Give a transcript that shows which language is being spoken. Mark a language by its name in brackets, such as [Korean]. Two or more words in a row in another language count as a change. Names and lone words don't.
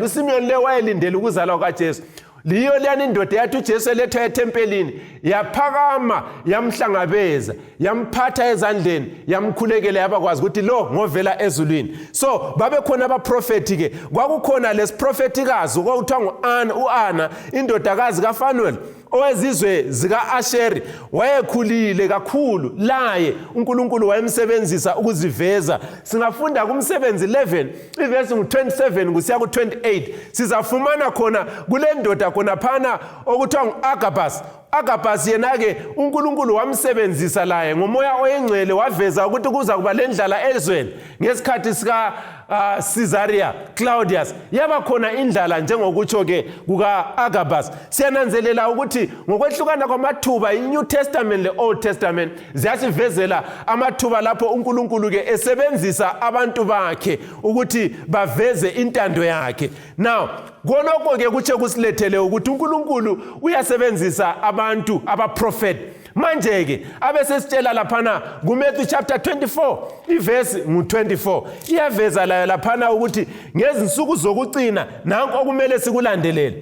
[North Ndebele] uSimeon le wayelindele ukuzalwa kaJesu. Liyo leyani indoda yathi uJesu elethwa ethempelini, yaphakama yamhlangabeza, yamphatha ezandleni, yamkhulekela, yabakwazi ukuthi lo ngovela ezulwini. So babekhona abaprofeti ke. Kwakukhona lesiprofetikazi okwakuthiwa uAna, indodakazi kaFanuel owezizwe zika-Asheri. Wayekhulile kakhulu, laye uNkulunkulu wayemsebenzisa ukuziveza. Singafunda kumsebenzi 11 iverse 27 kusiya ku-28 sizafumana khona kule ndoda khona phana okuthiwa ngu-Agabus. Agabus yena-ke uNkulunkulu wamsebenzisa laye ngomoya oyingcwele, waveza ukuthi kuza kuba lendlala ezweni ngesikhathi sika Caesarea Claudius. Yaba khona indlala njengokutsho-ke kuka-Agabus. Siyananzelela ukuthi ngokwehlukana kwamathuba iNew Testament le-Old Testament ziyasivezela amathuba lapho uNkulunkulu-ke esebenzisa abantu bakhe ukuthi baveze intando yakhe. Now konokho-ke kutshe kusilethele ukuthi uNkulunkulu uyasebenzisa abantu abaprofeti. Manje-ke abesesitshela laphana kuMatthew chapter 24 iverse ngu-24 iyaveza layo laphana ukuthi ngezinsuku zokucina nanku okumele sikulandelele.